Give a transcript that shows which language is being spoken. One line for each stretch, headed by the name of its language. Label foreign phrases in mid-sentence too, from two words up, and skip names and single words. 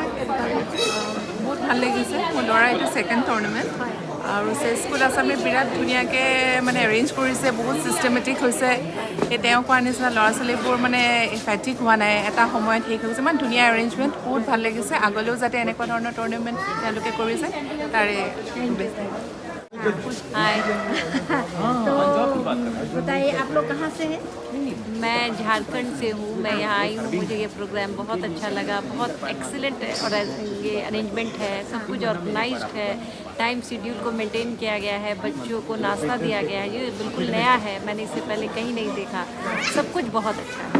Assamese: বহুত ভাল লাগিছে মোৰ ল'ৰা এইটো
English: second tournament
Assamese: আৰু
English: chess school
Assamese: আছামে বিৰাট ধুনীয়াকৈ মানে এৰেঞ্জ কৰিছে বহুত ছিষ্টেমেটিক হৈছে এই তেওঁ কোৱাৰ নিচিনা ল'ৰা ছোৱালীবোৰ মানে ফেটিক হোৱা নাই এটা সময়ত শেষ হৈছে ইমান ধুনীয়া এৰেঞ্জমেণ্ট বহুত ভাল লাগিছে আগলৈও যাতে এনেকুৱা ধৰণৰ টুৰ্ণামেণ্ট তেওঁলোকে কৰিছে তাৰে
Hindi: हाय तो बताइए आप लोग कहाँ से हैं? मैं झारखंड से हूँ मैं यहाँ आई हूँ मुझे ये प्रोग्राम बहुत अच्छा लगा बहुत एक्सीलेंट और ये अरेंजमेंट है सब कुछ ऑर्गेनाइज्ड है
English: time schedule
Hindi: को मेंटेन किया गया है बच्चों को नाश्ता दिया गया है ये बिल्कुल नया है मैंने इससे पहले कहीं नहीं देखा सब कुछ बहुत अच्छा है